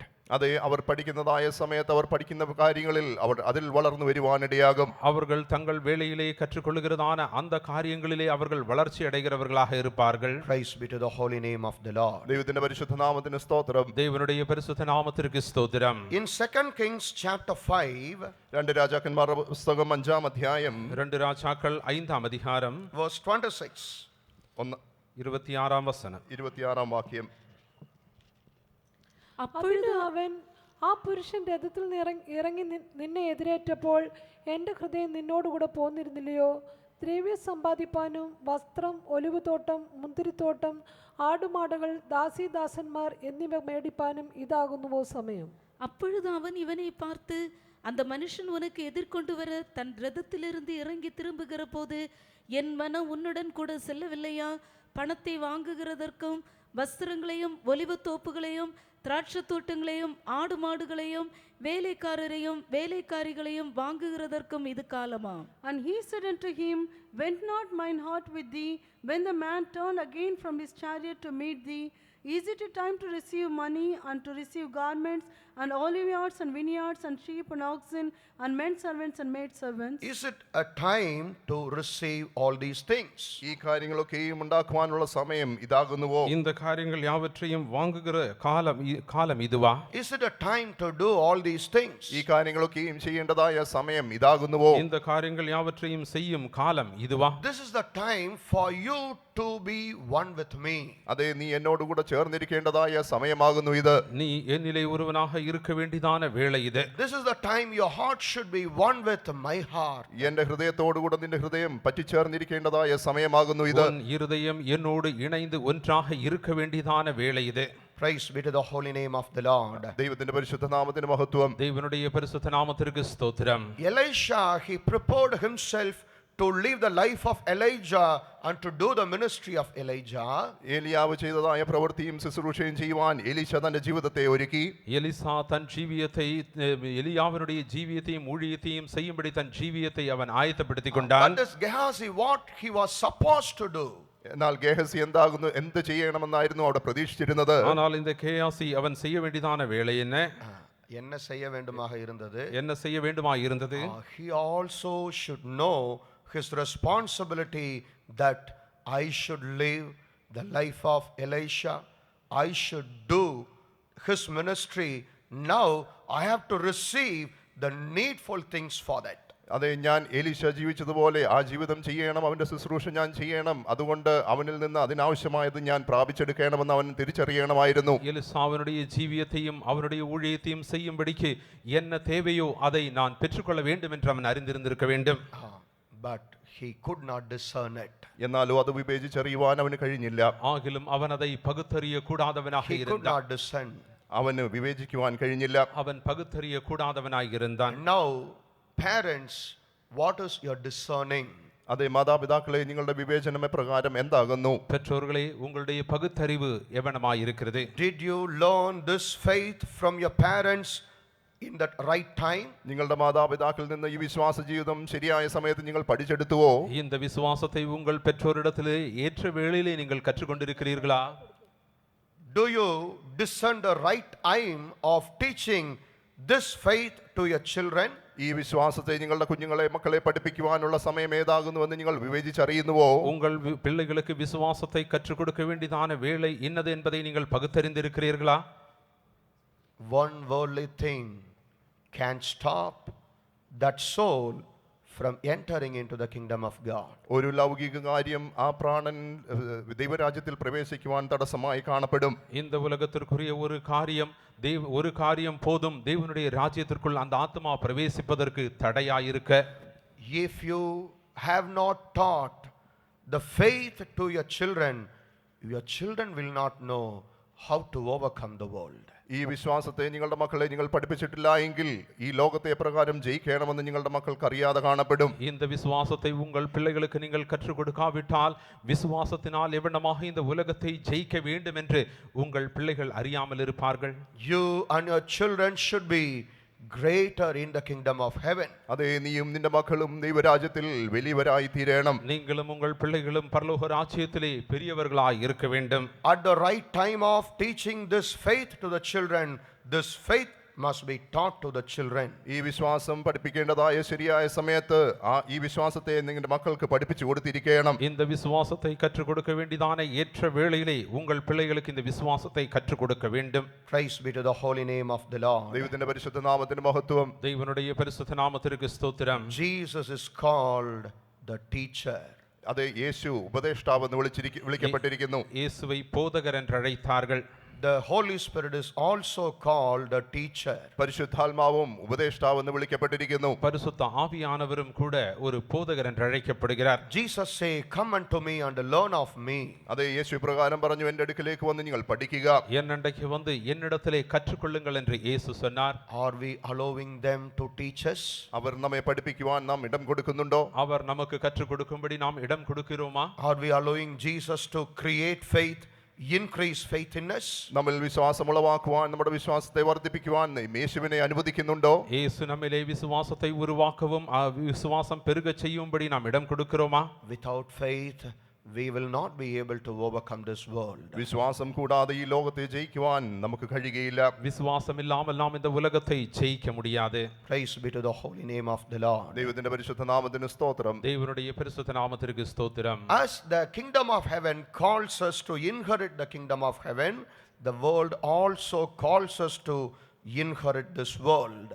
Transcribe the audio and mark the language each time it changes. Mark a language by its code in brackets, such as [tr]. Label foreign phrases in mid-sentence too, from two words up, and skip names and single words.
[ml] അതെ, അവർ പഠിക്കുന്നതായ സമയത്ത് അവർ പഠിക്കുന്ന കാര്യങ്ങളിൽ അവർ അതിൽ വളർന്നു വരുവാനിടയാകും. [ta] அவர்கள் தங்கள் வேளையிலே கற்றுக்கொள்கிறதான அந்த காரியங்களிலே அவர்கள் வளர்ச்சி அடைகிறவர்களாக இருப்பார்கள். [en] Praise be to the holy name of the Lord. [ml] ദൈവത്തിന്റെ പരിശുദ്ധ നാമത്തിന് സ്തോത്രം. [ta] தேவனுடைய பரிசுத்த நாமத்திற்கு ஸ்தோத்திரம். [en] In 2 Kings chapter 5, [ml] 2 രാജാക്കന്മാരുടെ പുസ്തകം 5-ാം അധ്യായം [ta] 2 ராஜாக்கள் 5ஆம் அதிகாரம் [en] verse 26. [ta] 26ஆம் வசனம். [ml] 26-ാം വാക്യം. അപ്പോഴ് അവൻ ആ പുരുഷൻ രഥത്തിൽ നിന്ന് ഇറങ്ങി നിന്നെ എതിരേറ്റപ്പോൾ എൻ്റെ ഹൃദയം നിന്നോടുകൂടെ പോന്നിരുന്നില്ലയോ? ദ്രവ്യം സമ്പാദിപ്പാനും വസ്ത്രം, ഒലിവുതോട്ടം, മുന്തിരിത്തോട്ടം, ആടുമാടുകൾ, ദാസീദാസന്മാർ എന്നിവ മേടിപ്പാനും ഇതാകുന്നുവോ സമയം? [ta] அப்பொழுது அவன் இவனை பார்த்து, அந்த மனுஷன் உனக்கு எதிர்கொண்டு வர தன் ரதத்திலிருந்து இறங்கி திரும்புகிற போது என் மனம் உன்னுடன் கூட செல்லவில்லையா? பணத்தை வாங்குகிறதற்கும் வஸ்திரங்களையும் ஒலிவ தோப்புகளையும் திராட்சை தோட்டங்களையும் ஆடு மாடுகளையும் வேலைக்காரரையும் வேலைக்காரிகளையும் வாங்குகிறதற்கும் இது காலமா? [en] And he said unto him, Went not mine heart with thee, when the man turned again from his chariot to meet thee? Is it a time to receive money and to receive garments and oliveyards and vineyards and sheep and oxen and men servants and maid servants? Is it a time to receive all these things? [ml] ഈ കാര്യങ്ങളൊക്കെയും ഉണ്ടാക്കുവാനുള്ള സമയം ഇതാകുന്നുവോ? [ta] இந்த காரியங்கள் யாவற்றையும் வாங்குகிற காலம் இதுவா? [en] Is it a time to do all these things? [ml] ഈ കാര്യങ്ങളൊക്കെയും ചെയ്യേണ്ടതായ സമയം ഇതാകുന്നുവോ? [ta] இந்த காரியங்கள் யாவற்றையும் செய்யும் காலம் இதுவா? [en] This is the time for you to be one with me. [ml] അതെ, നീ എന്നോടുകൂടെ ചേർന്നിരിക്കേണ്ടതായ സമയമാകുന്നു ഇത്. [ta] நீ என்னிலே ஒருவனாக இருக்க வேண்டியதான வேளை இது. [en] This is the time your heart should be one with my heart. [ml] എന്റെ ഹൃദയത്തോടുകൂടെ നിന്റെ ഹൃദയം പറ്റിച്ചേർന്നിരിക്കേണ്ടതായ സമയമാകുന്നു ഇത്. [ta] உன் இருதயம் என்னோடு இணைந்து ஒன்றாக இருக்க வேண்டியதான வேளை இது. [en] Praise be to the holy name of the Lord. [ml] ദൈവത്തിന്റെ പരിശുദ്ധ നാമത്തിന് മഹത്വം. [ta] தேவனுடைய பரிசுத்த நாமத்திற்கு ஸ்தோத்திரம். [en] Elisha, he prepared himself to live the life of Elijah and to do the ministry of Elijah, [ml] ഏലിയാവ് ചെയ്തതായ പ്രവൃത്തിയും ശുശ്രൂഷയും ചെയ്യുവാൻ എലീശ തന്റെ ജീവിതത്തെ ഒരുക്കി. [ta] எலிசா தன் ஜீவியத்தை எலியாவினுடைய ஜீவியத்தையும் ஊழியத்தையும் செய்யும்படி தன் ஜீவியத்தை அவன் ஆயத்தப்படுத்திக் கொண்டான். [en] but this Gehazi, what he was supposed to do? [ml] എന്നാൽ ഗേഹസി എന്ത് ചെയ്യണമെന്നായിരുന്നു അവിടെ പ്രതീക്ഷിച്ചിരുന്നത്? [ta] ஆனால் இந்த கேயாசி அவன் செய்ய வேண்டியதான வேலை என்ன செய்ய வேண்டுமாக இருந்தது? என்ன செய்ய வேண்டுமாய் இருந்தது? [en] He also should know his responsibility that I should live the life of Elisha. I should do his ministry. Now I have to receive the needful things for that. [ml] അതെ, ഞാൻ എലീശ ജീവിച്ചതുപോലെ ആ ജീവിതം ചെയ്യണം, അവന്റെ ശുശ്രൂഷ ഞാൻ ചെയ്യണം. അതുകൊണ്ട് അവനിൽ നിന്ന് അതിനാവശ്യമായത് ഞാൻ പ്രാപിച്ചെടുക്കണമെന്ന് അവൻ തിരിച്ചറിയണമായിരുന്നു. [ta] எலிசாவினுடைய ஜீவியத்தையும் அவனுடைய ஊழியத்தையும் செய்யும்படிக்கு என்ன தேவையோ அதை நான் பெற்றுக்கொள்ள வேண்டும் என்று அவன் அறிந்திருந்திருக்க வேண்டும். [en] But he could not discern it. [ml] എന്നാലും അത് വിവേചിച്ചറിയുവാൻ അവന് കഴിഞ്ഞില്ല. [ta] ஆகிலும் அவன் அதை பகுத்தறிய கூடாதவனாக [en] He could [ta] இருந்தான். [en] not discern. [ml] അവന് വിവേചിക്കുവാൻ കഴിഞ്ഞില്ല. [ta] அவன் பகுத்தறிய கூடாதவனாய் இருந்தான். [en] Now, parents, what is your discerning? [ml] അതെ, മാതാപിതാക്കളെ, നിങ്ങളുടെ വിവേചനം എപ്രകാരം എന്താകുന്നു? [ta] பெற்றோர்களே, உங்களுடைய பகுத்தறிவு எவனமாய் இருக்கிறது? [en] Did you learn this faith from your parents in that right time? [ml] നിങ്ങളുടെ മാതാപിതാക്കളിൽ നിന്ന് ഈ വിശ്വാസ ജീവിതം ശരിയായ സമയത്ത് നിങ്ങൾ പഠിച്ചെടുത്തുവോ? [ta] இந்த விசுவாசத்தை உங்கள் பெற்றோரிடத்திலே ஏற்ற வேளையிலே நீங்கள் கற்றுக்கொண்டிருக்கிறீர்களா? [en] Do you discern the right time of teaching this faith to your children? [ml] ഈ വിശ്വാസത്തെ നിങ്ങളുടെ കുഞ്ഞുങ്ങളെ, മക്കളെ പഠിപ്പിക്കുവാനുള്ള സമയം ഏതാകുന്നുവെന്ന് നിങ്ങൾ വിവേചിച്ചറിയുന്നുവോ? [ta] உங்கள் பிள்ளைகளுக்கு விசுவாசத்தை கற்றுக் கொடுக்க வேண்டியதான வேளை இன்னது என்பதை நீங்கள் பகுத்தறிந்திருக்கிறீர்களா? [en] One worldly thing can stop that soul from entering into the kingdom of God. [ml] ഒരു ലൗകിക കാര്യം ആ പ്രാണൻ ദൈവരാജ്യത്തിൽ പ്രവേശിക്കുവാൻ തടസ്സമായി കാണപ്പെടും. [ta] இந்த உலகத்திற்குரிய ஒரு காரியம் போதும் தேவனுடைய ராஜ்யத்திற்குள் அந்த ஆத்மா பிரவேசிப்பதற்கு தடையாயிருக்க. [en] If you have not taught the faith to your children will not know how to overcome the world. [ml] ഈ വിശ്വാസത്തെ നിങ്ങളുടെ മക്കളെ നിങ്ങൾ പഠിപ്പിച്ചിട്ടില്ല എങ്കിൽ ഈ ലോകത്തെ എപ്രകാരം ജയിക്കണമെന്ന് നിങ്ങളുടെ മക്കൾക്ക് അറിയാതെ കാണപ്പെടും. [ta] இந்த விசுவாசத்தை உங்கள் பிள்ளைகளுக்கு நீங்கள் கற்றுக் கொடுக்காவிட்டால் விசுவாசத்தினால் எவ்வளமாக இந்த உலகத்தை ஜெயிக்க வேண்டும் என்று உங்கள் பிள்ளைகள் அறியாமல் இருப்பார்கள். [en] You and your children should be greater in the kingdom of heaven. [ml] അതേ, നീയും നിന്റെ മക്കളും ദൈവരാജ്യത്തിൽ വലിയവരായി തീരണം. [ta] நீங்களும் உங்கள் பிள்ளைகளும் பரலோக ராஜ்யத்திலே பெரியவர்களாய் இருக்க வேண்டும். [en] At the right time of teaching this faith to the children, this faith must be taught to the children. [ml] ഈ വിശ്വാസം പഠിപ്പിക്കേണ്ടതായ ശരിയായ സമയത്ത് ഈ വിശ്വാസത്തെ നിങ്ങളുടെ മക്കൾക്ക് പഠിപ്പിച്ചു കൊടുത്തിരിക്കണം. [ta] இந்த விசுவாசத்தை கற்றுக் கொடுக்க வேண்டியதான ஏற்ற வேளையிலே உங்கள் பிள்ளைகளுக்கு இந்த விசுவாசத்தை கற்றுக் கொடுக்க வேண்டும். [en] Praise be to the holy name of the Lord. [ml] ദൈവത്തിന്റെ പരിശുദ്ധ നാമത്തിന് മഹത്വം. [ta] தேவனுடைய பரிசுத்த நாமத்திற்கு ஸ்தோத்திரம். [en] Jesus is called the teacher. [ml] അതെ, യേശു ഉപദേഷ്ടാവെന്ന് വിളിക്കപ്പെട്ടിരിക്കുന്നു. [ta] இயேசுவை போதகர் என்று அழைத்தார்கள். [en] The Holy Spirit is also called a teacher. [ml] പരിശുദ്ധാത്മാവും ഉപദേഷ്ടാവെന്ന് വിളിക്കപ്പെട്ടിരിക്കുന്നു. [ta] பரிசுத்த ஆவியானவரும் கூட ஒரு போதகர் என்று அழைக்கப்படுகிறார். [en] Jesus say, "Come unto me and learn of me." [ml] അതെ, യേശു പ്രകാരം പറഞ്ഞു, എൻ്റെ അടുക്കിലേക്ക് വന്ന് നിങ്ങൾ പഠിക്കുക. [ta] என்னண்டைக்கு வந்து என்னிடத்திலே கற்றுக்கொள்ளுங்கள் என்று இயேசு சொன்னார். [en] Are we allowing them to teach us? [ml] അവർ നമ്മെ പഠിപ്പിക്കുവാൻ നാം ഇടം കൊടുക്കുന്നുണ്ടോ? [ta] அவர் நமக்கு கற்றுக் கொடுக்கும்படி நாம் இடம் கொடுக்கிறோமா? [en] Are we allowing Jesus to create faith, increase faith in us? [ml] നമ്മിൽ വിശ്വാസം ഉളവാക്കുവാൻ, നമ്മുടെ വിശ്വാസത്തെ വർദ്ധിപ്പിക്കുവാൻ യേശുവിനെ അനുവദിക്കുന്നുണ്ടോ? [ta] இயேசு நம்மிலே விசுவாசத்தை உருவாக்கவும் விசுவாசம் பெருகச் செய்யும்படி நாம் இடம் கொடுக்கிறோமா? [en] Without faith, we will not be able to overcome this world. [ml] വിശ്വാസം കൂടാതെ ഈ ലോകത്തെ ജയിക്കുവാൻ നമുക്ക് കഴിയുകയില്ല. [ta] விசுவாசம் இல்லாமல் நாம் இந்த உலகத்தை ஜெயிக்க முடியாது. [en] Praise be to the holy name of the Lord. [ml] ദൈവത്തിന്റെ പരിശുദ്ധ നാമത്തിന് സ്തോത്രം. [ta] தேவனுடைய பரிசுத்த நாமத்திற்கு ஸ்தோத்திரம். [en] As the kingdom of heaven calls us to inherit the kingdom of heaven, the world also calls us to inherit this world.